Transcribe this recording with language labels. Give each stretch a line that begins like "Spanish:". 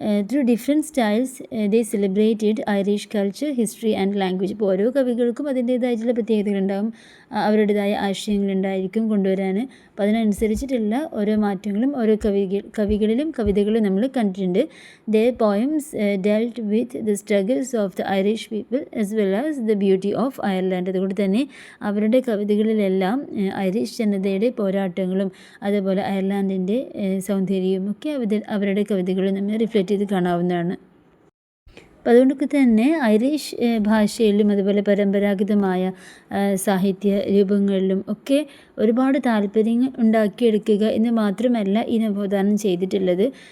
English: Through different styles they celebrated Irish culture, history and language.
Malayalam: ഇപ്പോൾ ഓരോ കവികൾക്കും അതിൻ്റേതായിട്ടുള്ള പ്രത്യേകതകളുണ്ടാകും, അവരുടേതായ ആശയങ്ങളുണ്ടായിരിക്കും കൊണ്ടുവരാൻ. അപ്പോൾ അതിനനുസരിച്ചിട്ടുള്ള ഓരോ മാറ്റങ്ങളും ഓരോ കവികളിലും കവിതകളും നമ്മൾ കണ്ടിട്ടുണ്ട്.
English: their poems dealt with the struggles of the Irish people as well as the beauty of Ireland.
Malayalam: അതുകൊണ്ട് തന്നെ അവരുടെ കവിതകളിലെല്ലാം ഐറിഷ് ജനതയുടെ പോരാട്ടങ്ങളും അതുപോലെ അയർലാൻഡിൻ്റെ സൗന്ദര്യവും ഒക്കെ അവരുടെ കവിതകളിൽ നമ്മൾ റിഫ്ലക്റ്റ് ചെയ്ത് കാണാവുന്നതാണ്. അപ്പോൾ അതുകൊണ്ടൊക്കെ തന്നെ ഐറിഷ് ഭാഷയിലും അതുപോലെ പരമ്പരാഗതമായ സാഹിത്യ രൂപങ്ങളിലും ഒക്കെ ഒരുപാട് താല്പര്യം ഉണ്ടാക്കിയെടുക്കുക എന്ന് മാത്രമല്ല ഈ നവോത്ഥാനം ചെയ്തിട്ടുള്ളത്.